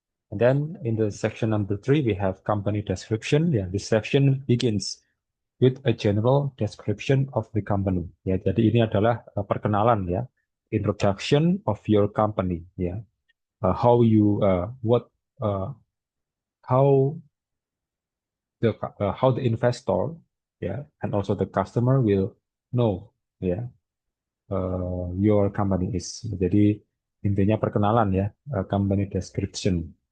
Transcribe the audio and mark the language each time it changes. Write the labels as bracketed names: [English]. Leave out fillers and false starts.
[English] And then in the section number three, we have company description. Yeah, this section begins with a general description of the company. [Indonesian] Ya, jadi ini adalah perkenalan ya, [English] introduction of your company. Ya, how you, uh, how how the investor, ya, and also the customer will know, ya, your company is. [Indonesian] Jadi intinya perkenalan ya, company description.